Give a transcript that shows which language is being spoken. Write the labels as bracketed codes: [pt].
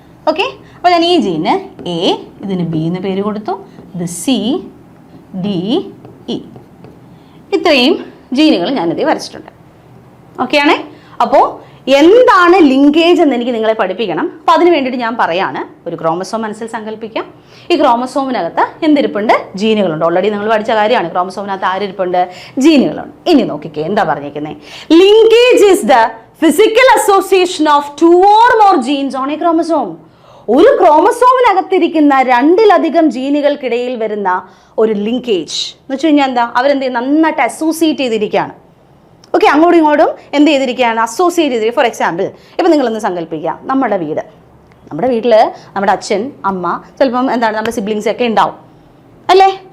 [ml] Okay, അപ്പോൾ ഞാൻ ഈ ജീന് A, ഇതിന് B എന്ന് പേര് കൊടുത്തു, ഇത് C, D, E, ഇത്രയും ജീനുകൾ ഞാനിത് വരച്ചിട്ടുണ്ട്. ഓക്കെ ആണേ? അപ്പോൾ എന്താണ് ലിങ്കേജ് എന്ന് എനിക്ക് നിങ്ങളെ പഠിപ്പിക്കണം. അപ്പോൾ അതിന് വേണ്ടിയിട്ട് ഞാൻ പറയാണ്, ഒരു ക്രോമസോം മനസ്സിൽ സങ്കല്പിക്കാം. ഈ ക്രോമസോമിനകത്ത് എന്തിരിപ്പുണ്ട്? ജീനുകളുണ്ട്. ഓൾറെഡി നിങ്ങൾ പഠിച്ച കാര്യമാണ്. ക്രോമസോമിനകത്ത് ആരിരിപ്പുണ്ട്? ജീനുകളുണ്ട്. ഇനി നോക്കിക്കേ എന്താ പറഞ്ഞിരിക്കുന്നത്. [en] Linkage is the physical association of 2 or more genes on a chromosome. [ml] ഒരു ക്രോമസോമിനകത്തിരിക്കുന്ന 2-ലധികം ജീനുകൾക്കിടയിൽ വരുന്ന ഒരു ലിങ്കേജ് എന്ന് വെച്ച് കഴിഞ്ഞാൽ എന്താ? അവരെന്ത് നന്നായിട്ട് അസോസിയേറ്റ് ചെയ്തിരിക്കുകയാണ്. ഓക്കെ, അങ്ങോട്ടും ഇങ്ങോട്ടും എന്ത് ചെയ്തിരിക്കുകയാണ്? അസോസിയേറ്റ് ചെയ്തിരിക്കുക. ഫോർ എക്സാമ്പിൾ, ഇപ്പം നിങ്ങളൊന്ന് സങ്കല്പിക്കുക, നമ്മുടെ വീട്ടിൽ നമ്മുടെ അച്ഛൻ, അമ്മ, ചിലപ്പം എന്താണ് നമ്മുടെ സിബ്ലിങ്സ് ഒക്കെ ഉണ്ടാവും അല്ലേ?